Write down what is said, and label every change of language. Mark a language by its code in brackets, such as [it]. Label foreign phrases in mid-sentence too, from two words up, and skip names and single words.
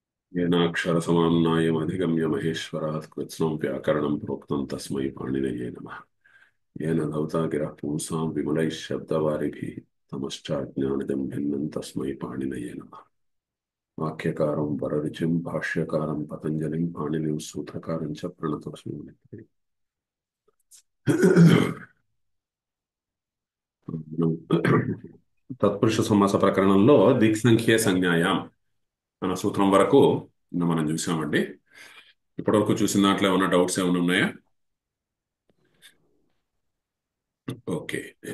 [sa] येनाक्षरसमाम्नायमधिगम्य महेश्वरात् कृत्स्नं व्याकरणं प्रोक्तं तस्मै पाणिनये नमः। येन धौता गिरः पुंसां विमलैः शब्दवारिभिः तमश्चाज्ञानिदं भिन्नं तस्मै पाणिनये नमः। वाक्यकारं वररुचिं भाष्यकारं पतञ्जलिं पाणिनिं सूत्रकारं च प्रणतोऽस्मि। [te] తత్పురుష సమాస ప్రకరణంలో [sa] దిక్సంఖ్యే సంజ్ఞాయాం [te] అన్న సూత్రం వరకు మనం చూసామండి. ఇప్పటివరకు చూసిన దాంట్లో ఏమైనా డౌట్స్ ఏమైనా ఉన్నాయా? ఓకే.